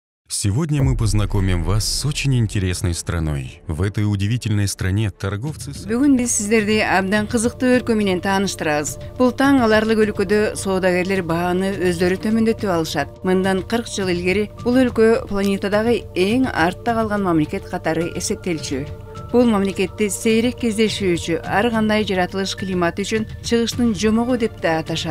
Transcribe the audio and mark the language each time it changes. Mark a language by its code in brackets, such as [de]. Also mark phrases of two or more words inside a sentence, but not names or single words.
[ru] Сегодня мы познакомим вас с очень интересной страной. В этой удивительной стране торговцы... [ky] Бүгүн биз сиздерди абдан кызыктуу өлкө менен тааныштырабыз. Бул таң аларлык өлкөдө соодагерлер бааны өздөрү төмөндөтүп алышат. Мындан 40 жыл илгери бул өлкө планетадагы эң артта калган мамлекет катары эсептелчү. Бул мамлекетти сейрек кездешүүчү, ар кандай жаратылыш климаты үчүн чыгыштын жомогу деп да аташат.